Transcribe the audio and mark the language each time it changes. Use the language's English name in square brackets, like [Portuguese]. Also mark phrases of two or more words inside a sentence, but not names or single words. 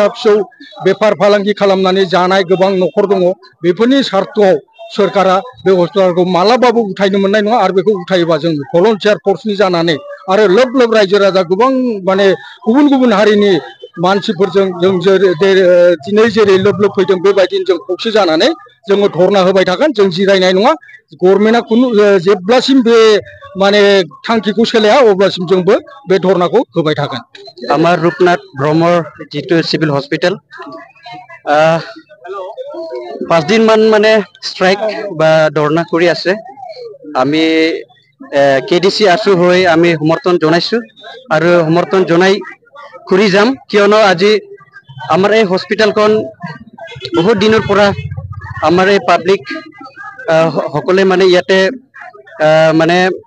[Bodo] फिसौ बेफार फालांगि खालामनानै जानाय गोबां न'खर दङ बेफोरनि सार्थआव सरकारा बे हस्पिटालखौ मालाबाबो उठायनो मोननाय नङा आरो बेखौ उठायोबा जों भलन्टियार फर्सनि जानानै आरो लोब लोब रायजो राजा गोबां माने गुबुन गुबुन हारिनि मानसिफोरजों जों दिनै जेरै लोब लोब फैदों बेबायदिनो जों खौसे जानानै जोङो धरना होबाय थागोन जों जिरायनाय नङा गभर्नमेन्टआ खुनु जेब्लासिम बे माने थांखिखौ सोलाया अब्लासिम जोंबो बे धरनाखौ होबाय थागोन [Assamese] আমার রূপনাথ ব্রহ্মর যেটো [English] civil hospital [Assamese] 5 দিন মান মানে স্ট্রাইক বা ধর্ণা কৰি আছে আমি কেডিসি আসু হৈ আমি সমৰ্থন জনাইছো আৰু সমৰ্থন জনাই কৰি যাম কিয়নো আজি আমাৰ এই হস্পিটালখন বহুত দিনৰ পৰা আমাৰ এই পাব্লিক সকলে মানে ইয়াতে মানে